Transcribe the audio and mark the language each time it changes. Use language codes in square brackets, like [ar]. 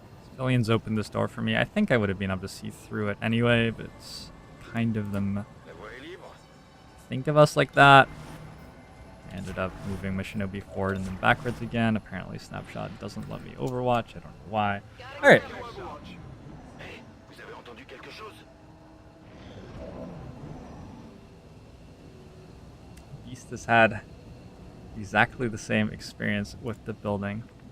[en] Civilians opened this door for me. I think I would have been able to see through it anyway, but it's kind of them [fr] La voie est libre. [en] think of us like that. I ended up moving my Shinobi forward and then backwards again. Apparently Snapshot doesn't let me overwatch. I don't know why. Alright. Overwatch. [fr] Hey, vous avez entendu quelque chose? [en] Beast has had exactly the same experience with the building.